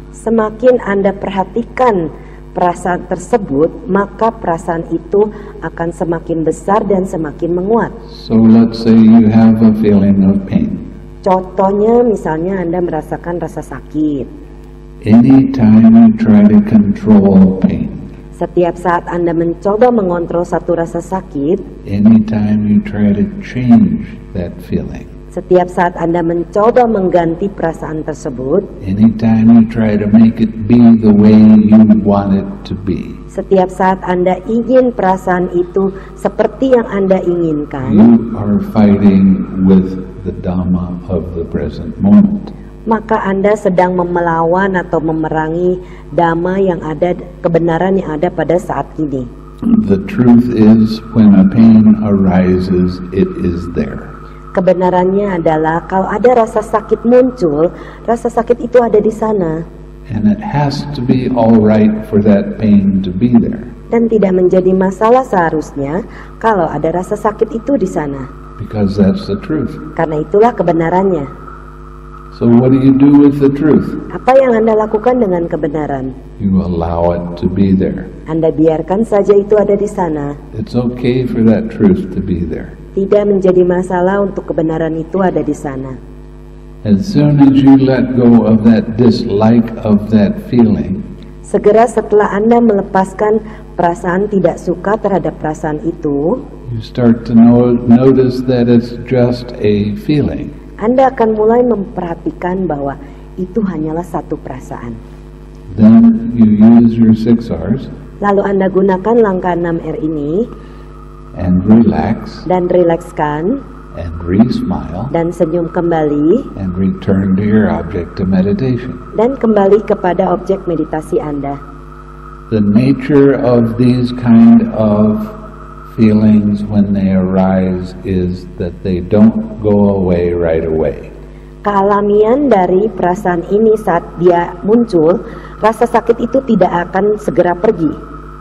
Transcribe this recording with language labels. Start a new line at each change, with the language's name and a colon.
Indonesian: Semakin Anda perhatikan perasaan tersebut, maka perasaan itu akan semakin besar dan semakin menguat.
English: So let's say you have a feeling of pain.
Indonesian: Contohnya misalnya Anda merasakan rasa sakit.
English: Anytime you try to control pain,
Indonesian: Setiap saat Anda mencoba mengontrol satu rasa sakit,
English: anytime you try to change that feeling,
Indonesian: setiap saat Anda mencoba mengganti perasaan tersebut,
English: anytime you try to make it be the way you want it to be,
Indonesian: setiap saat Anda ingin perasaan itu seperti yang Anda inginkan,
English: you are fighting with the Dhamma of the present moment.
Indonesian: maka Anda sedang melawan atau memerangi dhamma yang ada, kebenaran yang ada pada saat ini.
English: The truth is, when a pain arises, it is there.
Indonesian: Kebenarannya adalah kalau ada rasa sakit muncul, rasa sakit itu ada di sana.
English: And it has to be all right for that pain to be there.
Indonesian: Dan tidak menjadi masalah seharusnya kalau ada rasa sakit itu di sana.
English: Because that's the truth.
Indonesian: Karena itulah kebenarannya.
English: So what do you do with the truth?
Indonesian: Apa yang Anda lakukan dengan kebenaran?
English: You allow it to be there.
Indonesian: Anda biarkan saja itu ada di sana.
English: It's okay for that truth to be there.
Indonesian: Tidak menjadi masalah untuk kebenaran itu ada di sana.
English: As soon as you let go of that dislike of that feeling,
Indonesian: Segera setelah Anda melepaskan perasaan tidak suka terhadap perasaan itu,
English: you start to notice that it's just a feeling.
Indonesian: Anda akan mulai memperhatikan bahwa itu hanyalah satu perasaan.
English: Then you use your 6 R's
Indonesian: Lalu Anda gunakan langkah 6R ini
English: and relax
Indonesian: dan rilekskan
English: and re-smile
Indonesian: dan senyum kembali
English: and return to your object of meditation.
Indonesian: dan kembali kepada objek meditasi Anda.
English: The nature of these kind of feelings when they arise is that they don't go away right away.
Indonesian: Kealamian dari perasaan ini saat dia muncul, rasa sakit itu tidak akan segera pergi.